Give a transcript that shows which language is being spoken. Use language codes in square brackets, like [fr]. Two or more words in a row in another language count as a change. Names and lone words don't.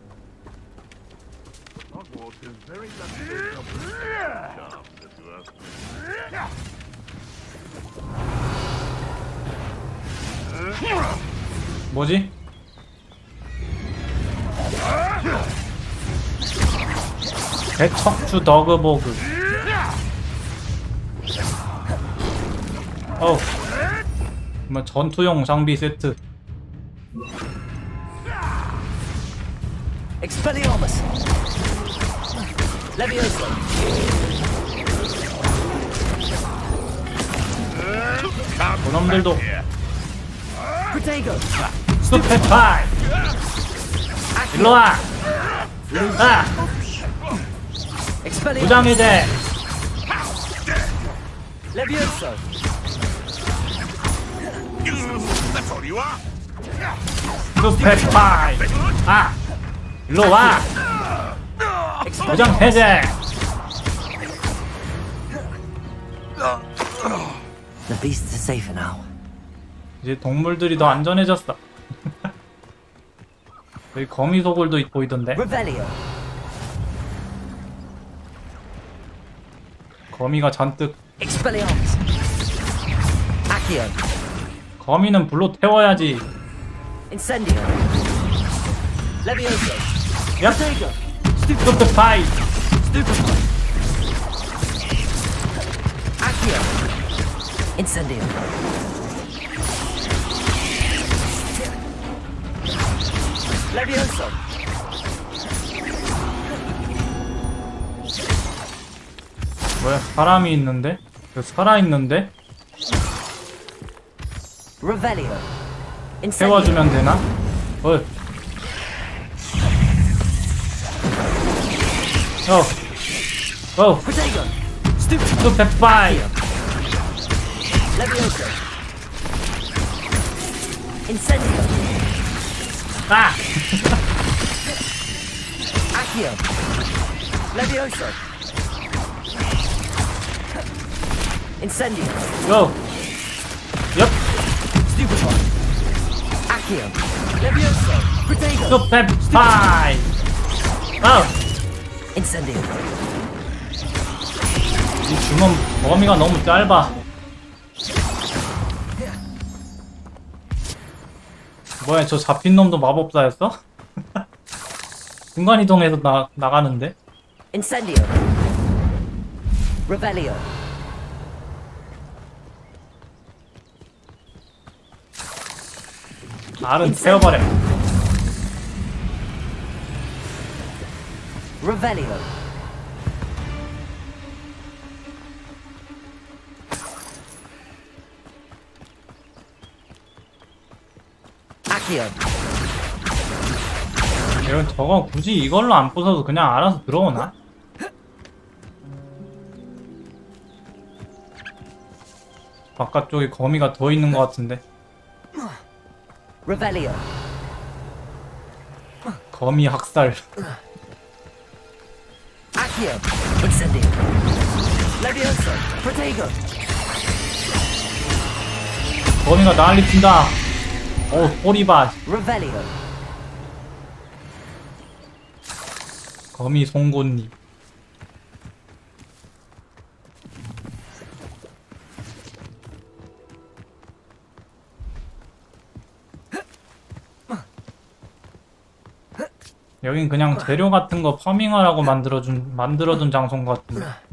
[ko] 뭐지? 대척추 더그보그. 어우, 뭐 전투용 장비 세트. Expelliarmus. Levioso. 그놈들도 Protego. 스페파이. 일로와. 아. 부장해제. Levioso. 스페파이. 아. 일로와. 부장 해제. [en] The beasts are safer now. [ko] 이제 동물들이 더 안전해졌어. 여기 거미 소굴도 보이던데. Revelio. 거미가 잔뜩. Expelliarmus. Accio. 거미는 불로 태워야지. Incendio. Levioso. 야. 스투피파이. Stupefy. Accio. Incendio. Levioso. 뭐야? 사람이 있는데? 살아있는데? Revelio. 태워주면 되나? Protego. 스투페파이. Levioso. Incendio. 아! Accio. Levioso. Incendio. 고! 엽! Stupefy. Accio. Levioso. Protego. 스투페파이. Incendio. 이 주먹 범위가 너무 짧아. 뭐야, 저 잡힌 놈도 마법사였어? 순간이동해서 나가는데? Incendio. Revelio. 알은 태워버려. Revelio. Accio. 이건 저거 굳이 이걸로 안 부숴도 그냥 알아서 들어오나? 바깥쪽에 거미가 더 있는 것 같은데. Revelio. 거미 학살. Accio. Incendio. Levioso. Protego. 거미가 난리 친다. 꼬리 봐. Revelio. 거미 송곳니. 여긴 그냥 재료 같은 거 파밍하라고 만들어둔 장소인 것 같은데.